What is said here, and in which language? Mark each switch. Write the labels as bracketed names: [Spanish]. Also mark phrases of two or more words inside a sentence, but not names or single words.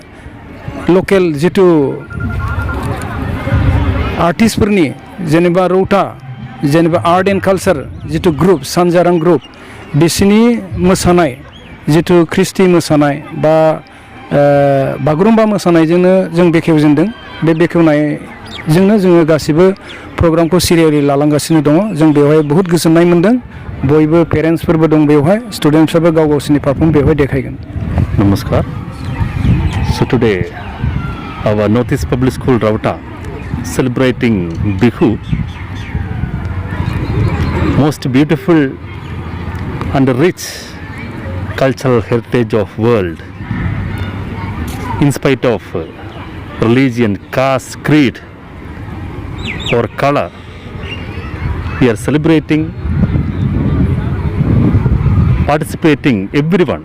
[Bodo] लकेल जिथु आर्टिस्टफोरनि जेनेबा रौता जेनेबा [English] art and culture [Bodo] जिथु ग्रुप सानजारां ग्रुप बिसोरनि मोसानाय जिथु ख्रिस्टि मोसानाय बा बागुरुम्बा मोसानायजोंनो जों बेखेवजेनदों बे बेखेवनायजोंनो जोङो गासिबो प्रग्रामखौ सिरियालि लालांगासिनो दङ जों बेवहाय बहुद गोजोननाय मोन्दों बयबो पेरेन्टसफोरबो दं बेवहाय स्टुडेन्टसफ्राबो गाव गावसोरनि पारफर्म बेवहाय देखायगोन [English] नमस्कार So today our Northeast Public School Rauta celebrating Bihu, most beautiful and rich cultural heritage of world. In spite of religion, caste, creed or color, we are celebrating, participating everyone.